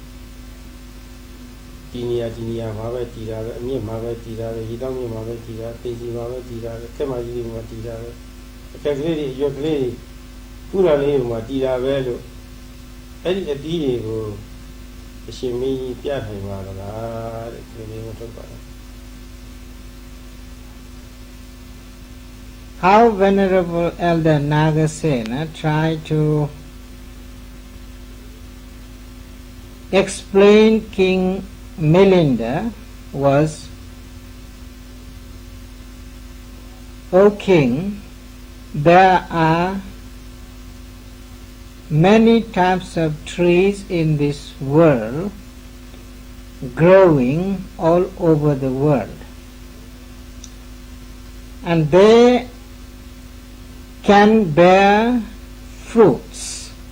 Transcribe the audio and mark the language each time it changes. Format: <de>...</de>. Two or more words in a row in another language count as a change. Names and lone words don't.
<my>ဒီနေရာမှာပဲတီးတာပဲအမြင့်မှာပဲတီးတာပဲရေတောင်းမြင့်မှာပဲတီးတာတင်စီမှာပဲတီးတာပဲခက်မကြီးတွေမှာတီးတာပဲအခက်ကလေးတွေရွက်ကလေးတွေကုလာလေးတွေမှာတီးတာပဲလို့အဲ့ဒီအသီးတွေကိုအရှင်မင်းကြီးပြနိုင်ပါလားတဲ့ဒီလိုမျိုးထုတ်ပါတယ်</my> <en>How Venerable Elder Nagasena tried to explain King Milinda was, O King, there are many types of trees in this world growing all over the world, and they can bear fruits.</en>